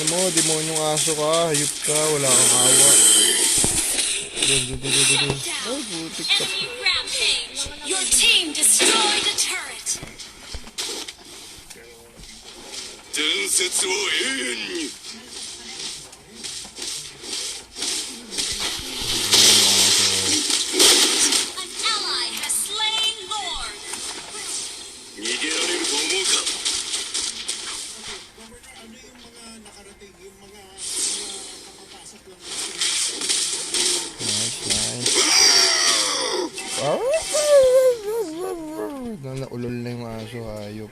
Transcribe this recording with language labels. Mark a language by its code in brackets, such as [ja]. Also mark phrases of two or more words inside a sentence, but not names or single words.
[tl] demonyong aso ka. Hayop ka. Wala kang awa. Dun. Ay, butik ka. [en] Enemy rampage. Your team destroyed a turret. [ja] 伝説を永遠に [en] An ally has slain Lord. [ja] 逃げられると思うか [en] Nice. [tl] Naulol na yung aso, hayop.